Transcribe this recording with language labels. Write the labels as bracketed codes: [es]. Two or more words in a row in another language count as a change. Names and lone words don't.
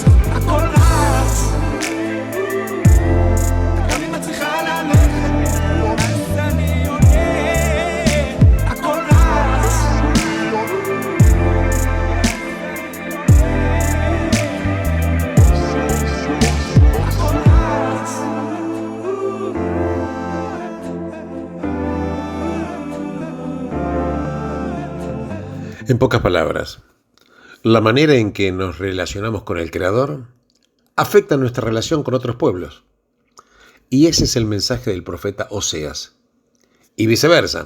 [he] הכל רץ, וגם אם את צריכה ללכת, אז אני עונה. הכל רץ, הכל רץ. [es] En pocas palabras, la manera en que nos relacionamos con el Creador afecta nuestra relación con otros pueblos. Y ese es el mensaje del profeta Oseas.